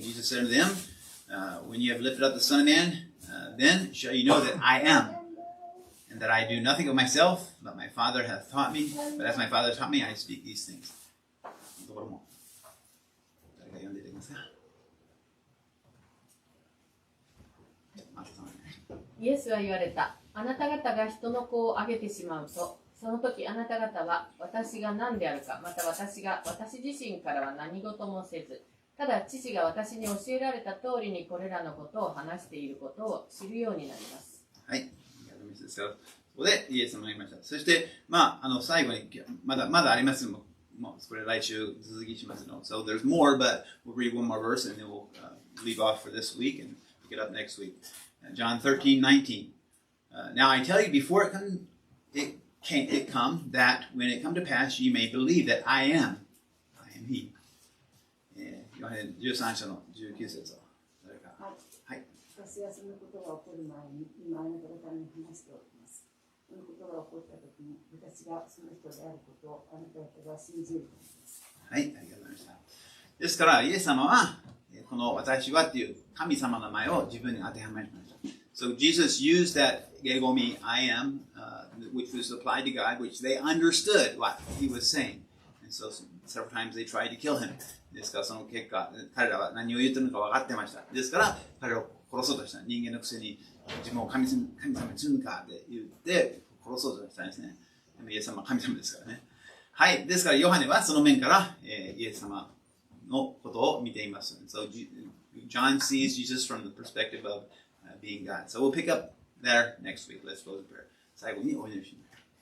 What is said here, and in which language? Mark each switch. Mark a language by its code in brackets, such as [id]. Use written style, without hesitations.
[en] Jesus said to them, when you have lifted up the Son of Man, then shall you know that I am, and that I do nothing of myself, but my Father hath taught me. But as my Father taught me, I speak these things. [ja] ところも誰が読んでいただけますか？イエスは言われた。あなた方が人の子をあげてしまうと、その時あなた方は私が何であるか、また私自身からは何事もせず、ただ父が私に教えられた通りにこれらのことを話していることを知るようになります。はい。そこでイエス様が言いました。そして、最後にまだあります。もうこれ来週続きしますの。 [en] So there's more, but we'll read one more verse and then we'll leave off for this week and pick it up next week. John 13:19. Now I tell you before it come that when it come to pass ye may believe that I am he. [ja] ヨハネ13章の19節を誰か。はい。私はそのことが起こる前に今あなた方に話しておきます。そのことが起こったときに私がその人であることをあなた方が信じるとです。はい、ありがとうございました。ですからイエス様はこの私はっていう神様の名前を自分に当てはめました。 [en] So Jesus used that Gegomi I am, which was applied to God, which they understood what he was saying. And so several times they tried to kill him. [ja] ですからその結果、彼らは何を言ってるのか分かってました。ですから彼を殺そうとした。人間のくせに自分を神様にするのかって言って殺そうとしたんですね。イエス様は神様ですからね。はい。ですからヨハネはその面からイエス様のことを見ています。 [en] So John sees Jesus from the perspective of being God. So we'll pick up there next week. Let's close in prayer. [ja] 最後にお祈りします。